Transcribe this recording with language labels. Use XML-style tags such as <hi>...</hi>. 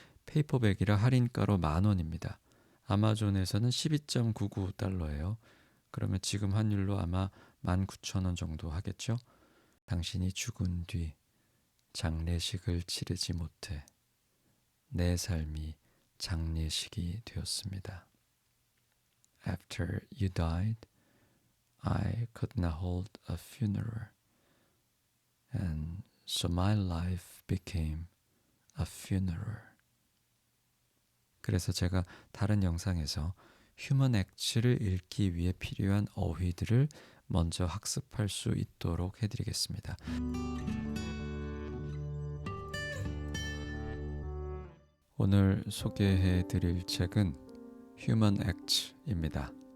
<ko>페이퍼백이라 할인가로 10,000원입니다. 아마존에서는 12.99달러예요. 그러면 지금 환율로 아마 19,000원 정도 하겠죠? 당신이 죽은 뒤 장례식을 치르지 못해 내 삶이 장례식이 되었습니다.</ko> <en>After you died, I could not hold a funeral, and so my life became a funeral.</en> <ko>그래서 제가 다른 영상에서 휴먼 액츠를 읽기 위해 필요한 어휘들을 먼저 학습할 수 있도록 해드리겠습니다. 오늘 소개해드릴 책은 휴먼 액츠입니다.</ko>